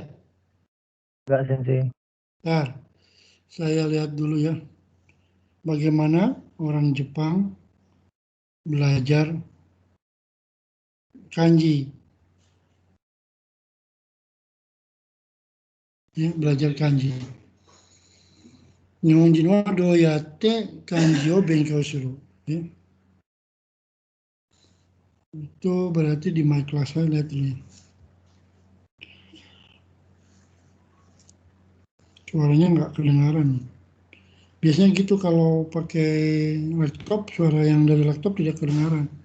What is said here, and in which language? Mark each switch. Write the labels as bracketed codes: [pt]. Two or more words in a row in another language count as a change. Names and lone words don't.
[id] Enggak, Sensei. Bentar, saya lihat dulu ya. Bagaimana orang Jepang belajar kanji. Ya, belajar kanji. [ja] 日本人はどうやって漢字を勉強する. [id] Ya. Itu berarti di My Class saya lihat ini. Suaranya nggak kedengaran. Biasanya gitu kalau pakai laptop, suara yang dari laptop tidak kedengaran.